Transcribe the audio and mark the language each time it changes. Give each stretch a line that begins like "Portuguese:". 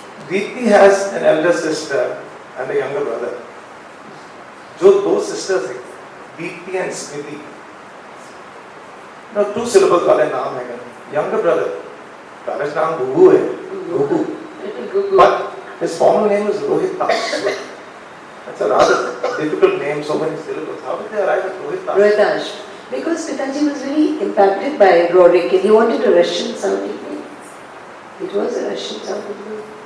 English: Deepti has an elder sister and a younger brother.
Hindi: जो दो sisters हैं, Deepti and Smriti.
English: Now 2 syllables
Hindi: वाले नाम है क्या?
English: Younger brother, parents
Hindi: नाम गुगु है, गुगु.
English: But his formal name is Rohit Das. That's a rather difficult name, so many syllables. How did they arrive at Rohit Das? Rohit Das. Because Pitaji was very impacted by Roerich and he wanted a Russian sounding name. It was a Russian sounding name.